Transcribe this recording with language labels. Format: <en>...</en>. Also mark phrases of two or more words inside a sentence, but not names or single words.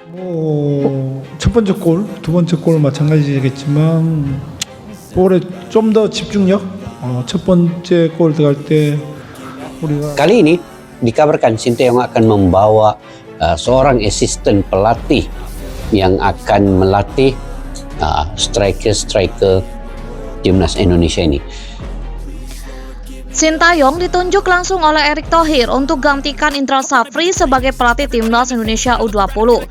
<ko>첫 번째 골, 두 번째 골 마찬가지겠지만 볼에 좀 더 집중력. 첫 번째 골 들어갈 때 우리가</ko> <id>Kali ini dikabarkan Sinteyong akan membawa seorang asisten pelatih yang akan melatih striker timnas Indonesia ini. Sintayong ditunjuk langsung oleh Erick Thohir untuk gantikan Indra Safri sebagai pelatih Timnas Indonesia U20.</id>